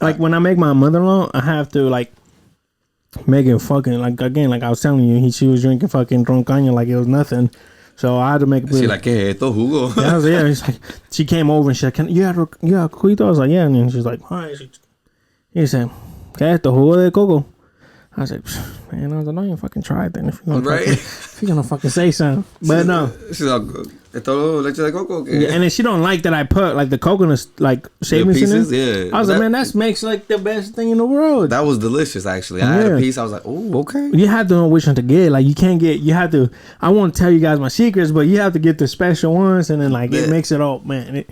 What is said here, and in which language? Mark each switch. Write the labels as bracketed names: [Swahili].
[English] Like when I make my mother-in-law, I have to like make it fucking like I was telling you, she was drinking fucking roncaña like it was nothing. So I had to make it. She like, [Spanish] ¿qué esto jugo? [English] Yeah, she's like, she came over and she said, you have cuito? I was like, yeah, and then she's like, hi. He said, [Spanish] ¿qué esto jugo de coco? [English] I said, man, I was like, no, you fucking try it then if you're gonna fucking say something. But no. She's like, [Spanish] ¿esto leche de coco? [English] Yeah, and then she don't like that I put like the coconut like shavings in it. Yeah. I was like, man, that makes like the best thing in the world. That was delicious, actually. I had a piece. I was like, oh, okay. You have to know which one to get. Like you can't get. You have to. I won't tell you guys my secrets, but you have to get the special ones, and then like it makes it all, man.